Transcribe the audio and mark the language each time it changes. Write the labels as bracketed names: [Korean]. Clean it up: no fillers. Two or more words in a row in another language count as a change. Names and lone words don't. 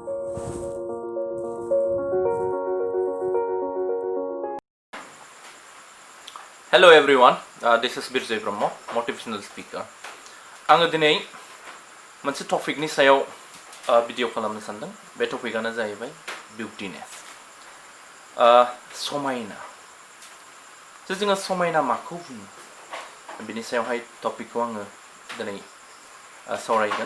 [English] Hello everyone, this is Birjay Brahma, motivational speaker. [Bodo] आङो दिनै मोनसे टपिकनि सायाव भिडिअ खालामनो सानदों। बे टपिकआनो जाहैबाय बिउटिनेस, समायना। जोङो समायना माखौ बुङो बिनि सायावहाय टपिकखौ आङो दिनै सावरायगोन।